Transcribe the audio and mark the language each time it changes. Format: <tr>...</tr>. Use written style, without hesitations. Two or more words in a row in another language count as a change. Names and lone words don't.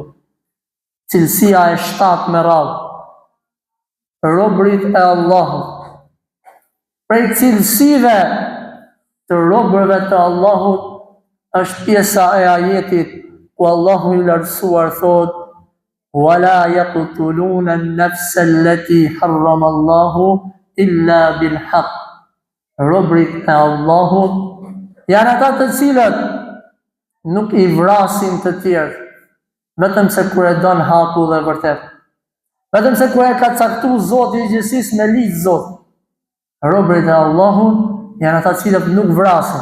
<sq>Cilësia e 7 me radhë. Robërit e Allahut. Prej cilësive të robërve të Allahut është pjesa e ajetit ku Allahu i lartësuar thot:</sq> <ar>"ولا يقتلون النفس التي حرم الله إلا بالحق."</ar> <sq>Robërit e Allahut janë ata të cilët nuk i vrasin të tjerë, vetëm se kur e don haku dhe vërtet. Vetëm se kur e ka caktuar Zoti i gjithësisë me ligj Zot. Robërit e Allahut janë ata cilët nuk vrasin.</sq>